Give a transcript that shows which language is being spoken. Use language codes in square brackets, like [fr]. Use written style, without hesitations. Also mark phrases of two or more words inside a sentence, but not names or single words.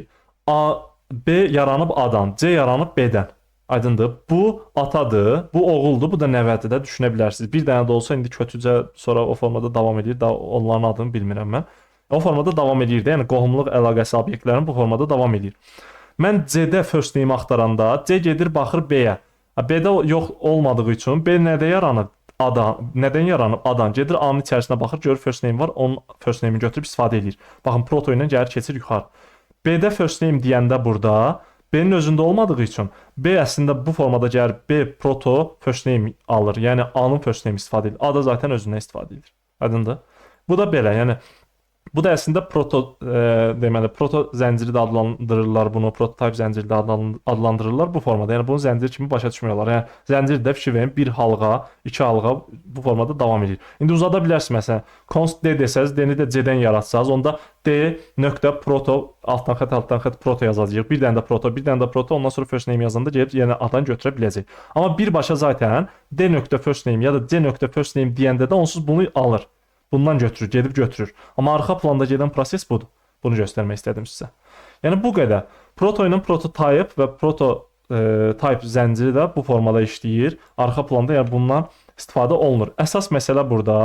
[az] B yaranıb A-dan, C yaranıb B-dən. Aydındır? Bu atadır, bu oğuldur, bu da nəvədir də düşünə bilərsiniz. Bir dənə də olsa indi kötücə sonra o formada davam edir. Onların adını bilmirəm mən. O formada davam edir də, yəni qohumluq əlaqəsi obyektlərin bu formada davam edir. Mən C-də [en] first name [az] axtaranda C gedir baxır B-yə. B-də yox olmadığı üçün B nədə yaranıb? A-dan. Nədən yaranıb? A-dan. Gedir A-nın içərisinə baxır, görür [en] first name [az] var, onun [en] first name- [az] ini götürüb istifadə edir. Baxın, proto ilə gəlir keçir yuxarı. B-də [en] first name [az] deyəndə burada B-nin özündə olmadığı üçün B əslində bu formada gəlir B [en] proto first name [az] alır. Yəni A-nın [en] first name [az] istifadə edir. A da zaten özündən istifadə edir. Aydındır? Bu da belə. Yəni bu da əslində deməli proto zənciri də adlandırırlar bunu, prototype zənciri də adlandırırlar bu formada. Yəni bunu zəncir kimi başa düşmürlər. Yəni zəncir də fikir verin, bir halqa, iki halqa bu formada davam edir. İndi uzada bilərsiniz məsələn, const D desəz, D-ni də C-dən yaratsanız, onda D nöqtə proto altdan xətt proto yazacağıq. Bir dənə də proto, ondan sonra [en] first name [az] yazanda gəlib yenə A-dan götürə biləcək. Amma birbaşa zaten D nöqtə [en] first name [az] ya da C nöqtə [en] first name [az] deyəndə də onsuz bunu alır. Bundan götürür, gedib götürür. Amma arxa planda gedən proses budur. Bunu göstərmək istədim sizə. Yəni bu qədər. Proto ilə prototype və prototype zənciri də bu formada işləyir. Arxa planda yəni bundan istifadə olunur. Əsas məsələ burada.